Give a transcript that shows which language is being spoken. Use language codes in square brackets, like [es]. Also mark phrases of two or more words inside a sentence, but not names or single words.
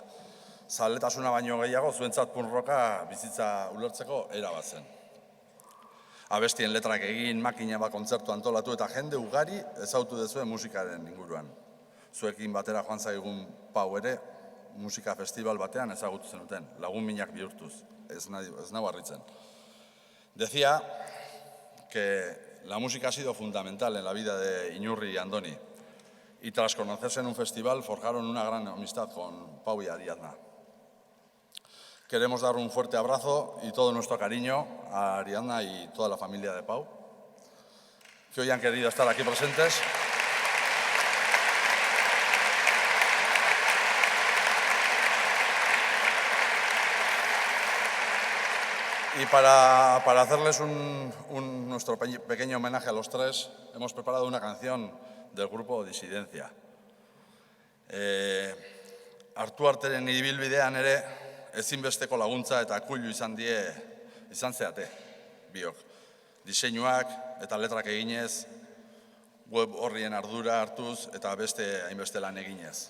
[eu] Zaletasuna baino gehiago zuentzat punk rocka bizitza ulertzeko erabat zen. Abestien letrak egin, makina bat kontzertu antolatu eta jende ugari ezautu duzuen musikaren inguruan. Zuekin batera joan zaigun Pau ere, musika festival batean ezagutu zenuten, lagun minak bihurtuz, ez nahu harritzen. [es] Decía que la música ha sido fundamental en la vida de Inurri y Andoni, y tras conocerse en un festival forjaron una gran amistad con Pau y Ariadna. Queremos dar un fuerte abrazo y todo nuestro cariño a Ariadna y toda la familia de Pau, que hoy han querido estar aquí presentes. Y para hacerles nuestro pequeño homenaje a los tres, hemos preparado una canción del grupo Disidencia. [eu] Hartu arteren ibilbidean ere, ezinbesteko laguntza eta kuilu izan zeate, biok. Diseinuak eta letrak eginez, web horrien ardura hartuz eta beste hainbeste lan eginez.